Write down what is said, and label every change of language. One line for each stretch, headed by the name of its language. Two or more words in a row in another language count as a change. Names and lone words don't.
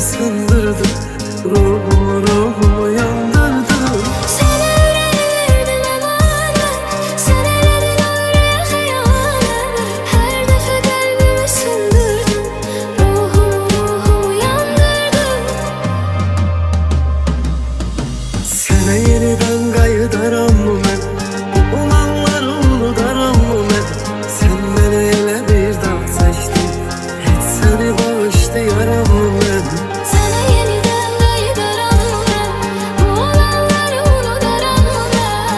Turkish: sandırdın. Ruhumu yandırdın. Sana yüreğimi emanet, sen eyledin öyle hayalet. Her defa kalbimi söndürdün, ruhumu yandırdın.
Azerbaijani: Sənə yenidən qayıdaram mı mən? Bu olanları unudaram mı mən? Sən məni elə bir dağ seçdin, heç səni bağışlayaram mı mən?
Turkish: Sana yeniden kayıdaram ben, bu olanları unudaram ben.